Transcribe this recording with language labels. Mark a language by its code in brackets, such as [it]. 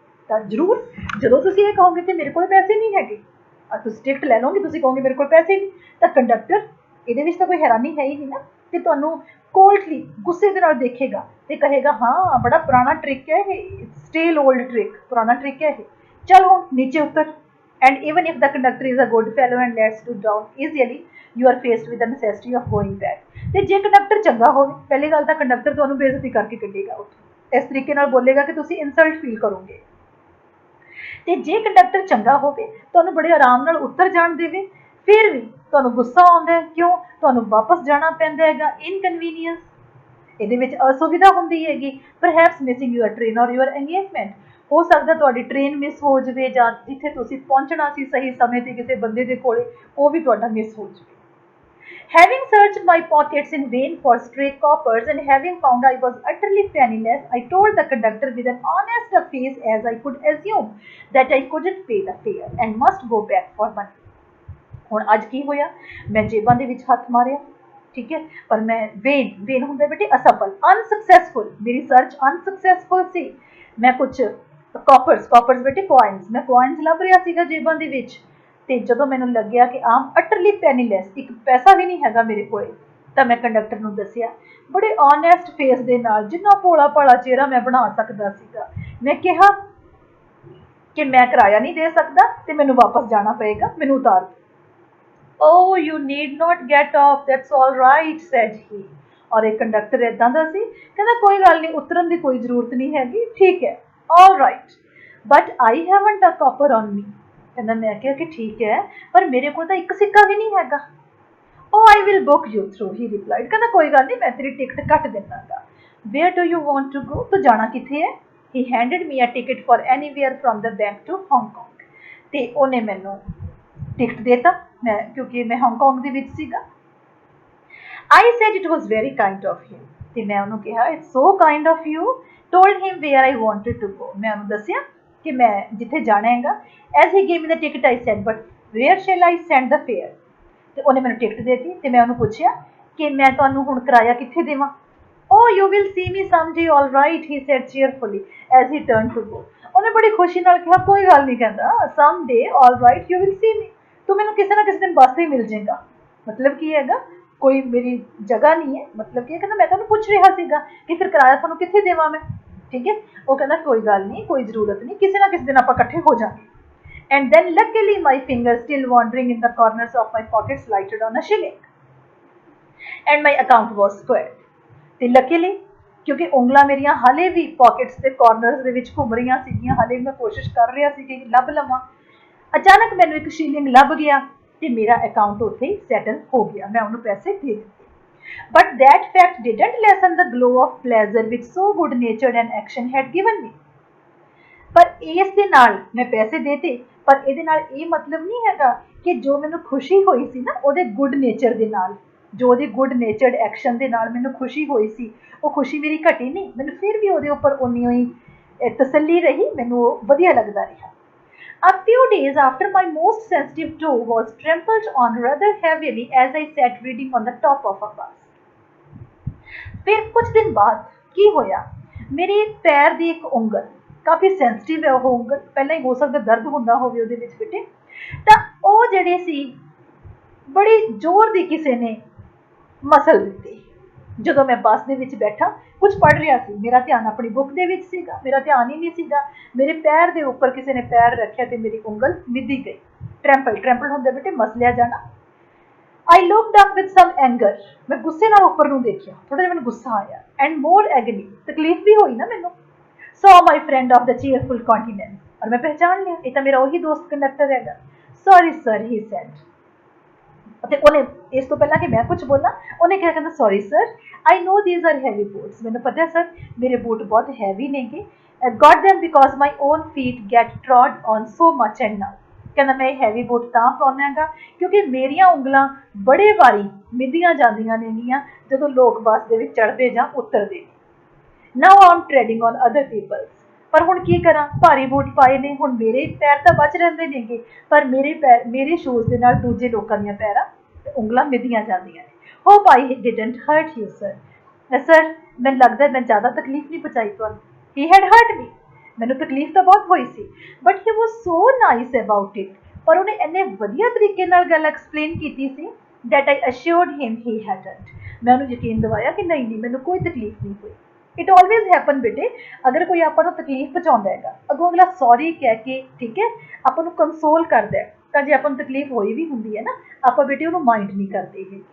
[pa] ਤਾਂ ਜ਼ਰੂਰ ਜਦੋਂ ਤੁਸੀਂ ਇਹ ਕਹੋਗੇ ਕਿ ਮੇਰੇ ਕੋਲ ਪੈਸੇ ਨਹੀਂ ਹੈਗੇ, ਤੁਸੀਂ ਟਿਕਟ ਲੈ ਲਓਗੇ, ਤੁਸੀਂ ਕਹੋਗੇ ਮੇਰੇ ਕੋਲ ਪੈਸੇ ਨਹੀਂ, ਤਾਂ ਕੰਡਕਟਰ ਇਹਦੇ ਵਿੱਚ ਤਾਂ ਕੋਈ ਹੈਰਾਨੀ ਹੈ ਹੀ ਨਹੀਂ ਨਾ, ਕਿ ਤੁਹਾਨੂੰ ਕੋਲਡਲੀ ਗੁੱਸੇ ਦੇ ਨਾਲ ਦੇਖੇਗਾ ਤੇ ਕਹੇਗਾ, ਹਾਂ ਬੜਾ ਪੁਰਾਣਾ ਟ੍ਰਿਕ ਹੈ ਇਹ, [en] still old trick, [pa] ਪੁਰਾਣਾ ਟ੍ਰਿਕ ਹੈ ਇਹ, ਚਲ ਹੁਣ ਨੀਚੇ ਉਤਰ। [en] And even if the conductor is a good fellow and lets you down easily, you are faced with the necessity of going back. [pa] ਤੇ ਜੇ ਕੰਡਕਟਰ ਚੰਗਾ ਹੋਵੇ, ਪਹਿਲੀ ਗੱਲ ਤਾਂ ਕੰਡਕਟਰ ਤੁਹਾਨੂੰ ਬੇਇੱਜ਼ਤੀ ਕਰਕੇ ਕੱਢੇਗਾ ਉੱਥੋਂ, ਇਸ ਤਰੀਕੇ ਨਾਲ ਬੋਲੇਗਾ ਕਿ ਤੁਸੀਂ ਇਨਸਲਟ ਫੀਲ ਕਰੋਗੇ। ਤੇ ਜੇ ਕੰਡਕਟਰ ਚੰਗਾ ਹੋਵੇ, ਤੁਹਾਨੂੰ ਬੜੇ ਆਰਾਮ ਨਾਲ ਉੱਤਰ ਜਾਣ ਦੇਵੇ, ਫਿਰ ਵੀ ਤੁਹਾਨੂੰ ਗੁੱਸਾ ਆਉਂਦਾ, ਕਿਉਂ? ਤੁਹਾਨੂੰ ਵਾਪਸ ਜਾਣਾ ਪੈਂਦਾ ਹੈਗਾ, ਇਨਕਨਵੀਨੀਅੰਸ, ਇਹਦੇ ਵਿੱਚ ਅਸੁਵਿਧਾ ਹੁੰਦੀ ਹੈਗੀ। [en] perhaps missing your train ਔਰ your engagement, [pa] ਹੋ ਸਕਦਾ ਤੁਹਾਡੀ ਟ੍ਰੇਨ ਮਿਸ ਹੋ ਜਾਵੇ, ਜਾਂ ਜਿੱਥੇ ਤੁਸੀਂ ਪਹੁੰਚਣਾ ਸੀ ਸਹੀ ਸਮੇਂ 'ਤੇ ਕਿਸੇ ਬੰਦੇ ਦੇ ਕੋਲੇ, ਉਹ ਵੀ ਤੁਹਾਡਾ ਮਿਸ ਹੋ ਜਾਵੇ। [en] Having searched my pockets in vain for stray coppers and having found I was utterly penniless, I told the conductor with an honest face as I could assume that I couldn't pay the fare and must go back for money. [pa] ਹੁਣ ਅੱਜ ਕੀ ਹੋਇਆ, ਮੈਂ ਜੇਬਾਂ ਦੇ ਵਿੱਚ ਹੱਥ ਮਾਰਿਆ, ਠੀਕ ਹੈ, ਪਰ ਮੈਂ ਵੇਨ ਹੁੰਦਾ ਬੇਟੇ ਅਸਫਲ, ਅਨਸਕਸੈਸਫੁਲ, ਮੇਰੀ ਸਰਚ ਅਨਸਕਸੈਸਫੁਲ ਸੀ। ਮੈਂ ਕੁਛ ਕਾਪਰਸ ਬੇਟੇ ਕੋਇਨਸ, ਮੈਂ ਕੋਇਨਸ ਲੱਭ ਰਿਹਾ ਸੀਗਾ ਜੇਬਾਂ ਦੇ ਵਿੱਚ, ਤੇ ਜਦੋਂ ਮੈਨੂੰ ਲੱਗਿਆ ਕਿ ਆਮ ਅਟਰਲੀ ਪੈਨੀਲੈਸ, ਇੱਕ ਪੈਸਾ ਵੀ ਨਹੀਂ ਹੈਗਾ ਮੇਰੇ ਕੋਲੇ, ਤਾਂ ਮੈਂ ਕੰਡਕਟਰ ਨੂੰ ਦੱਸਿਆ ਬੜੇ ਓਨੈਸਟ ਫੇਸ ਦੇ ਨਾਲ, ਜਿੰਨਾ ਭੋਲਾ ਭਾਲਾ ਚਿਹਰਾ ਮੈਂ ਬਣਾ ਸਕਦਾ ਸੀਗਾ। ਮੈਂ ਕਿਹਾ ਕਿ ਮੈਂ ਕਿਰਾਇਆ ਨਹੀਂ ਦੇ ਸਕਦਾ ਤੇ ਮੈਨੂੰ ਵਾਪਸ ਜਾਣਾ ਪਏਗਾ, ਮੈਨੂੰ ਉਤਾਰ ਦਿਓ। [en] Oh, you need not get off, that's all right, said he. [pa] ਔਰ ਇਹ ਕੰਡਕਟਰ ਇੱਦਾਂ ਦਾ ਸੀ, ਕਹਿੰਦਾ ਕੋਈ ਗੱਲ ਨਹੀਂ, ਉਤਰਨ ਦੀ ਕੋਈ ਜ਼ਰੂਰਤ ਨਹੀਂ ਹੈਗੀ, ਠੀਕ ਹੈ, [en] all right, but I haven't a copper on me. [pa] ਕਹਿੰਦਾ, ਮੈਂ ਕਿਹਾ ਕਿ ਠੀਕ ਹੈ, ਪਰ ਮੇਰੇ ਕੋਲ ਤਾਂ ਇੱਕ ਸਿੱਕਾ ਵੀ ਨਹੀਂ ਹੈਗਾ। [en] Oh, I will book you through, he replied. [pa] कहना कोई गल नहीं, मैं तेरी ticket cut देनागा. [en] Where do you want to go? [pa] तो जाना किथे है? [en] He handed me a ticket for anywhere from the bank to Hong Kong. [pa] ਤੇ ਉਹਨੇ ਮੈਨੂੰ ਟਿਕਟ ਦੇਤਾ, ਮੈਂ ਕਿਉਂਕਿ ਮੈਂ ਹਾਂਗਕਾਂਗ ਦੇ ਵਿੱਚ ਸੀਗਾ. [en] I said it was very kind of him. [pa] ਤੇ ਮੈਂ ਉਹਨੂੰ ਕਿਹਾ [en] it's so kind of you. Told him where I wanted to go. [pa] ਮੈਂ ਉਹਨੂੰ ਦੱਸਿਆ ਕਿ ਮੈਂ ਜਿੱਥੇ ਜਾਣਾ ਹੈਗਾ. [en] As he gave me the ticket, I said, but where shall I send the fare? [pa] ਤੇ ਉਹਨੇ ਮੈਨੂੰ ਟਿਕਟ ਦੇਤੀ ਤੇ ਮੈਂ ਉਹਨੂੰ ਪੁੱਛਿਆ ਕਿ ਮੈਂ ਤੁਹਾਨੂੰ ਹੁਣ ਕਿਰਾਇਆ ਕਿੱਥੇ ਦੇਵਾਂ. [en] Oh, you will see me someday, all right, he said cheerfully as he turned to go. [pa] ਉਹਨੇ ਬੜੀ ਖੁਸ਼ੀ ਨਾਲ ਕਿਹਾ ਕੋਈ ਗੱਲ ਨਹੀਂ, ਕਹਿੰਦਾ [en] someday, all right, you will see me. [pa] ਤੂੰ ਮੈਨੂੰ ਕਿਸੇ ਨਾ ਕਿਸੇ ਦਿਨ ਬੱਸ ਤੇ ਹੀ ਮਿਲ ਜਾਏਗਾ. ਮਤਲਬ ਕੀ ਹੈਗਾ, ਕੋਈ ਮੇਰੀ ਜਗ੍ਹਾ ਨਹੀਂ ਹੈ. ਮਤਲਬ ਕੀ ਕਹਿੰਦਾ ਮੈਂ ਤੁਹਾਨੂੰ ਪੁੱਛ ਰਿਹਾ ਸੀਗਾ ਕਿ ਫਿਰ ਕਿਰਾਇਆ ਤੁਹਾਨੂੰ ਕਿੱਥੇ ਦੇਵਾਂ ਮੈਂ. ਠੀਕ ਹੈ, ਉਹ ਕਹਿੰਦਾ ਕੋਈ ਗੱਲ ਨਹੀਂ, ਕੋਈ ਜ਼ਰੂਰਤ ਨਹੀਂ, ਕਿਸੇ ਨਾ ਕਿਸੇ ਦਿਨ ਆਪਾਂ ਇਕੱਠੇ ਹੋ ਜਾਵਾਂਗੇ. [en] And then luckily my fingers still wandering in the corners of my pockets lighted on a shilling and my account was squared. [pa] ਤੇ luckily ਕਿਉਂਕਿ ਉਂਗਲਾਂ ਮੇਰੀਆਂ ਹਾਲੇ ਵੀ ਪਾਕਟਸ ਦੇ ਕਾਰਨਰਸ ਦੇ ਵਿੱਚ ਘੁੰਮ ਰਹੀਆਂ ਸੀਗੀਆਂ, ਹਾਲੇ ਵੀ ਮੈਂ ਕੋਸ਼ਿਸ਼ ਕਰ ਰਿਹਾ ਸੀ ਕਿ ਲੱਭ ਲਵਾਂ. ਅਚਾਨਕ ਮੈਨੂੰ ਇੱਕ ਸ਼ੀਲਿੰਗ ਲੱਭ ਗਿਆ ਤੇ ਮੇਰਾ ਅਕਾਊਂਟ ਉੱਥੇ ਹੀ ਸੈਟਲ ਹੋ ਗਿਆ. ਮੈਂ ਉਹਨੂੰ ਪੈਸੇ ਦੇ ਦਿੱਤੇ. [en] But that fact didn't lessen the glow of pleasure which so good natured an action had given me. [pa] ਪਰ ਇਸ ਦੇ ਨਾਲ ਮੈਂ ਪੈਸੇ ਦੇਤੇ, ਪਰ ਇਹਦੇ ਨਾਲ ਇਹ ਮਤਲਬ ਨਹੀਂ ਹੈਗਾ ਕਿ ਜੋ ਮੈਨੂੰ ਖੁਸ਼ੀ ਹੋਈ ਸੀ ਨਾ ਉਹਦੇ ਗੁੱਡ ਨੇਚਰ ਦੇ ਨਾਲ, ਜੋ ਉਹਦੇ ਗੁੱਡ ਨੇਚਰਡ ਐਕਸ਼ਨ ਦੇ ਨਾਲ ਮੈਨੂੰ ਖੁਸ਼ੀ ਹੋਈ ਸੀ, ਉਹ ਖੁਸ਼ੀ ਮੇਰੀ ਘਟੀ ਨਹੀਂ. ਮੈਨੂੰ ਫਿਰ ਵੀ ਉਹਦੇ ਉੱਪਰ ਉਨੀ ਹੋਈ ਤਸੱਲੀ ਰਹੀ, ਮੈਨੂੰ ਉਹ ਵਧੀਆ ਲੱਗਦਾ ਰਿਹਾ. [en] A few days after my most sensitive toe was trampled on rather heavily as I sat reading on the top of a bus. [pa] ਫਿਰ ਕੁਝ ਦਿਨ ਬਾਅਦ ਕੀ ਹੋਇਆ, ਮੇਰੇ ਪੈਰ ਦੀ ਇੱਕ ਉਂਗਲ ਕਾਫੀ ਸੈਂਸਿਟਿਵ ਹੈ, ਉਹ ਉਂਗਲ ਪਹਿਲਾਂ ਹੀ ਹੋ ਸਕਦਾ ਦਰਦ ਹੁੰਦਾ ਹੋਵੇ ਉਹਦੇ ਵਿੱਚ ਬੇਟੇ, ਤਾਂ ਉਹ ਜਿਹੜੇ ਸੀ ਬੜੀ ਜ਼ੋਰ ਦੀ ਕਿਸੇ ਨੇ ਮਸਲ ਦਿੱਤੀ. ਜਦੋਂ ਮੈਂ ਬੱਸ ਦੇ ਵਿੱਚ ਬੈਠਾ ਕੁਝ ਪੜ੍ਹ ਰਿਹਾ ਸੀ, ਮੇਰਾ ਧਿਆਨ ਆਪਣੀ ਬੁੱਕ ਦੇ ਵਿੱਚ ਸੀਗਾ, ਮੇਰਾ ਧਿਆਨ ਹੀ ਨਹੀਂ ਸੀਗਾ. ਮੇਰੇ ਪੈਰ ਦੇ ਉੱਪਰ ਕਿਸੇ ਨੇ ਪੈਰ ਰੱਖਿਆ ਤੇ ਮੇਰੀ ਉਂਗਲ ਮਿੱਧੀ ਗਈ. ਟਰੈਂਪਲ ਹੁੰਦਾ ਬੇਟੇ, ਮਸਲਿਆ ਜਾਣਾ. [en] I looked up with some anger. [pa] ਮੈਂ ਗੁੱਸੇ ਨਾਲ ਉੱਪਰ ਨੂੰ ਦੇਖਿਆ, ਥੋੜਾ ਜਿਹਾ ਮੈਨੂੰ ਗੁੱਸਾ ਆਇਆ. [en] And more agony, [pa] ਤਕਲੀਫ ਵੀ ਹੋਈ ਨਾ ਮੈਨੂੰ. [en] Saw my friend of the cheerful countenance. [hi] और मैं पहचान लिया, ये तो मेरा वही दोस्त कंडक्टर हैगा. [en] Sorry sir, he said. [pa] ਅਤੇ ਉਹਨੇ ਇਸ ਤੋਂ ਪਹਿਲਾਂ ਕਿ ਮੈਂ ਕੁਝ ਬੋਲਾਂ ਉਹਨੇ ਕਿਹਾ, ਕਹਿੰਦਾ sorry sir, [en] I know these are heavy boots. [pa] ਮੈਨੂੰ ਪਤਾ ਸਰ ਮੇਰੇ ਬੂਟ ਬਹੁਤ ਹੈਵੀ ਨੇਗੇ. [en] Got them because my own feet get trod on so much and now. [pa] ਕਹਿੰਦਾ ਮੈਂ ਇਹ ਹੈਵੀ ਬੂਟ ਤਾਂ ਪਾਉਂਦਾ ਹੈਗਾ ਕਿਉਂਕਿ ਮੇਰੀਆਂ ਉਂਗਲਾਂ ਬੜੇ ਵਾਰੀ ਮਿੱਧੀਆਂ ਜਾਂਦੀਆਂ ਨੇਗੀਆਂ ਜਦੋਂ ਲੋਕ ਬੱਸ ਦੇ ਵਿੱਚ ਚੜ੍ਹਦੇ ਜਾਂ ਉਤਰਦੇ ਨੇ. [en] Now I'm treading on other people's. [pa] ਪਰ ਹੁਣ ਕੀ ਕਰਾਂ, ਭਾਰੀ ਬੂਟ ਪਾਏ ਨੇ, ਹੁਣ ਮੇਰੇ ਪੈਰ ਤਾਂ ਬਚ ਰਹਿੰਦੇ ਨੇਗੇ, ਪਰ ਮੇਰੇ ਸ਼ੂਜ਼ ਦੇ ਨਾਲ ਦੂਜੇ ਲੋਕਾਂ ਦੀਆਂ ਪੈਰਾਂ ਉਂਗਲਾਂ ਮਿੱਧੀਆਂ ਜਾਂਦੀਆਂ ਨੇ. [en] Hope I didn't hurt you, sir. [pa] Sir ਮੈਨੂੰ ਲੱਗਦਾ ਮੈਂ ਜ਼ਿਆਦਾ ਤਕਲੀਫ ਨਹੀਂ ਪਹੁੰਚਾਈ ਤੁਹਾਨੂੰ. [en] He had hurt me. [pa] ਮੈਨੂੰ ਤਕਲੀਫ ਤਾਂ ਬਹੁਤ ਹੋਈ ਸੀ, [en] but he was so nice about it. [pa] ਪਰ ਉਹਨੇ ਇੰਨੇ ਵਧੀਆ ਤਰੀਕੇ ਨਾਲ ਗੱਲ ਐਕਸਪਲੇਨ ਕੀਤੀ ਸੀ [en] that I assured him he hadn't. [pa] ਮੈਂ ਉਹਨੂੰ ਯਕੀਨ ਦਿਵਾਇਆ ਕਿ ਨਹੀਂ ਮੈਨੂੰ ਕੋਈ ਤਕਲੀਫ ਨਹੀਂ ਹੋਈ. [en] it always happen [pa] ਬੇਟੇ, ਅਗਰ ਕੋਈ ਆਪਾਂ ਨੂੰ ਤਕਲੀਫ ਪਹੁੰਚਾਉਂਦਾ ਹੈਗਾ, ਅੱਗੋਂ ਅਗਲਾ ਸੌਰੀ ਕਹਿ ਕੇ ਠੀਕ ਹੈ ਆਪਾਂ ਨੂੰ ਕੰਸੋਲ ਕਰਦਾ ਹੈ, ਤਾਂ ਜੇ ਆਪਾਂ ਨੂੰ ਤਕਲੀਫ ਹੋਈ ਵੀ ਹੁੰਦੀ ਹੈ ਨਾ, ਆਪਾਂ ਬੇਟੇ ਉਹਨੂੰ ਮਾਈਂਡ ਨਹੀਂ ਕਰਦੇ ਹੈਗੇ.